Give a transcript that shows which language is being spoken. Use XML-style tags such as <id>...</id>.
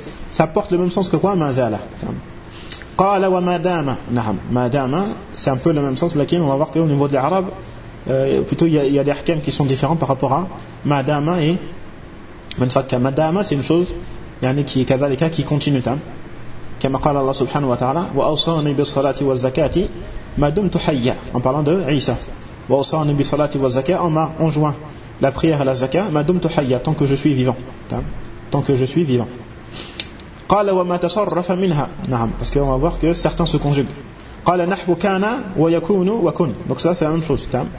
<fr>Ça porte le même sens que quoi? Mazala. Qala wa madama, naham, madama c'est un peu le même sens, mais on va voir qu'au niveau de l'arabe plutôt il y a des hakem qui sont différents par rapport à madama et man fakka. Madama c'est une chose yani qui est kazalika, qui continue.</fr> <ar>كما قال الله سبحانه وتعالى وأوصاني بالصلاة والزكاة ما دمت حيا.</ar> <fr>En parlant de Isa,</fr> <ar>وأوصاني بالصلاة والزكاة,</ar> <fr>on m'a enjoint la prière à la zakat,</fr> <ar>ما دمت حيا,</ar> <fr>tant que je suis vivant, tant que je suis vivant.</fr> <ar>قال وما تصرف منها, نعم,</ar> <fr>parce qu'on va voir que certains se conjuguent.</fr> <ar>قال نحو كان ويكون وكن,</ar> <fr>donc ça c'est la même chose.</fr>